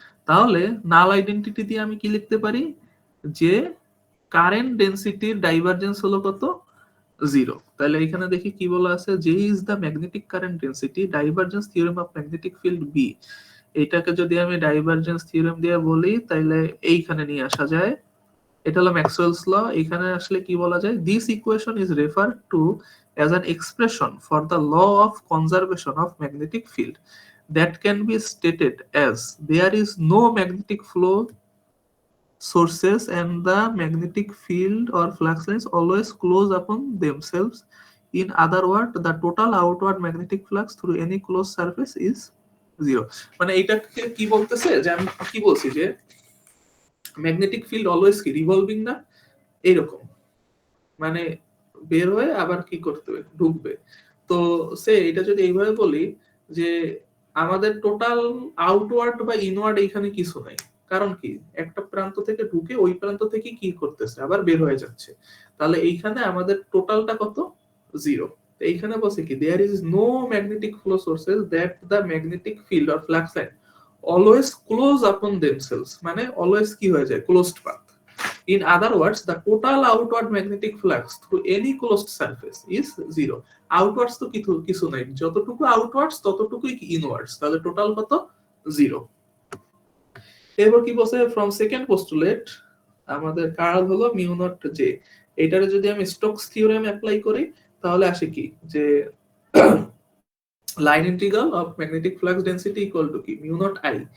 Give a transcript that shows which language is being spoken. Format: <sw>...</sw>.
<bn>তাহলে নাল আইডেন্টিটি দিয়ে আমি কি লিখতে পারি, যে কারেন্ট ডেনসিটির ডাইভারজেন্স হলো কত 0। তাহলে এখানে দেখি কি বলা আছে,</bn> <en>J is the magnetic current density, divergence theorem of magnetic field B.</en> <bn>এটাকে যদি আমি ডাইভারজেন্স থিওরেম দিয়ে বলি তাহলে এইখানে নিয়ে আসা যায়, এটা হলো ম্যাক্সওয়েলস ল। এখানে আসলে কি বলা যায়,</bn> <en>This equation is refer to as an expression for the law of conservation of magnetic field that can be stated as there is no magnetic flow sources and the magnetic field or flux lines always close upon themselves. In other words, the total outward magnetic flux through any closed surface is 0.</en> <bn>মানে এইটাকে কি বলতেছে, যে আমি কি বলছি যে magnetic field always কি রিভলভিং না, এইরকম মানে বের হয়ে আবার কি করতে হবে ঢুকবে। তো সে এটা যদি এইভাবে বলি যে আমাদের টোটাল আউটওয়ার্ড বা ইনওয়ার্ড এইখানে কিছু নাই, কারণ কি একটা প্রান্ত থেকে ঢুকে ওই প্রান্ত থেকে কি করতেছে আবার বের হয়ে যাচ্ছে, তাহলে এইখানে আমাদের টোটালটা কত 0। এইখানে বসে কি</bn> <en>there is no magnetic flow sources that the magnetic field or flux line always close upon themselves,</en> <bn>মানে অলওয়েজ কি হয়ে যায় closed path.</bn> <en>In other words, the total outward magnetic flux through any closed surface is 0.</en> <bn>Outwards তো কিছু নাই, যতটুকু outwards ততটুকুই ইনওয়ার্ডস, তাহলে টোটাল কত 0। এরপর কি বলছে,</bn> <en>from second postulate</en> <bn>আমাদের কার্ল হলো মিউ নট জে। এটারে যদি আমি স্টোকস থিওরেম অ্যাপ্লাই করি তাহলে আসে কি, যে</bn> <en>Line integral of magnetic flux density equal to কি mu naught I.</en>